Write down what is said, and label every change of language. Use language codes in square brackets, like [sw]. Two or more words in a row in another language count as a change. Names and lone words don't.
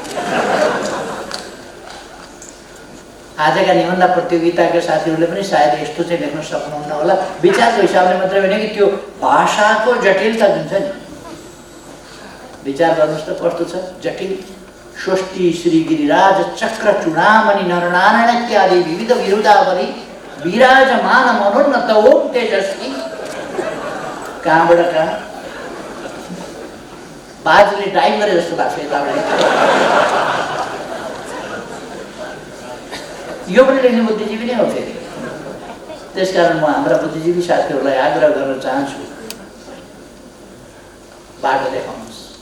[ne] आजका निबन्ध प्रतियोगिताका साथीहरूले पनि सायद यस्तो चाहिँ लेख्न सक्नुहुन्न होला। विचारको हिसाबले मात्रै होइन कि त्यो भाषाको जटिलता जुन छ नि, विचार गर्नुहोस् त कस्तो छ जटिल। [sa] सृष्टि श्री गिरिराज चक्र चूडामणि नरनारायण इत्यादि विविध बिरुदावली विराजमान मनुन्नत ओम तेजस्वी। [ne] कहाँबाट कहाँ बाजले टाइम गरे जस्तो लाग्छ यताबाट। यो पनि लेख्ने बुद्धिजीवी नै हो फेरि। त्यसकारण म हाम्रा बुद्धिजीवी साथीहरूलाई आग्रह गर्न चाहन्छु, बाटो देखाउनुहोस्।